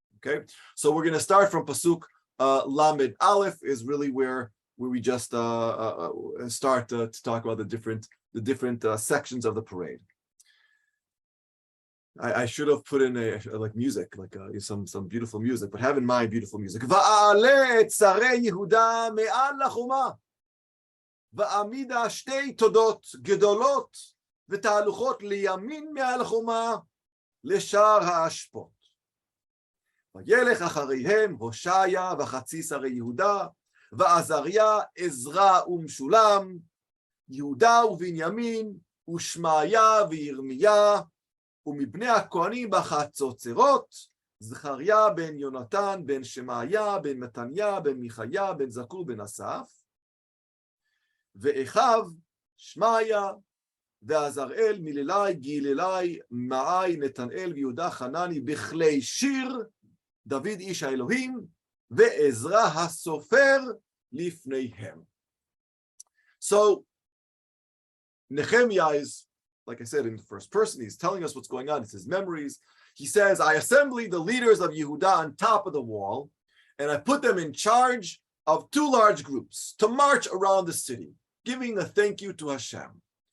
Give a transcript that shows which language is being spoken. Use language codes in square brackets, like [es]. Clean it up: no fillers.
[en] Okay, so we're going to start from pasuk Lamed Aleph, is really where we just start to talk about the different sections of the parade. I should have put in like music, like some beautiful music, but have in mind beautiful music. [he] Va'ale tzarei Yehuda me'al lachoma. ועמידה שתי תודות גדולות ותהלוכות לימין מעל החומה לשער האשפות. וילך אחריהם הושעיה וחצי שרי יהודה, ועזריה, עזרא ומשולם, יהודה ובנימין, ושמעיה וירמיה, ומבני הכהנים בחצוצרות, זכריה בן יונתן, בן שמעיה, בן מתניה, בן מיכיה, בן זכור, בן אסף, ואחיו שמעיה ועזראל מללי גיללי מעי נתנאל ויהודה חנני בכלי שיר דוד איש האלוהים ועזרא הסופר לפניהם. [en] So Nechemia is, like I said, in the first person. He's telling us what's going on. It's his memories. He says, I assembled the leaders of Yehuda on top of the wall, and I put them in charge of two large groups to march around the city, giving a thank you to Hashem.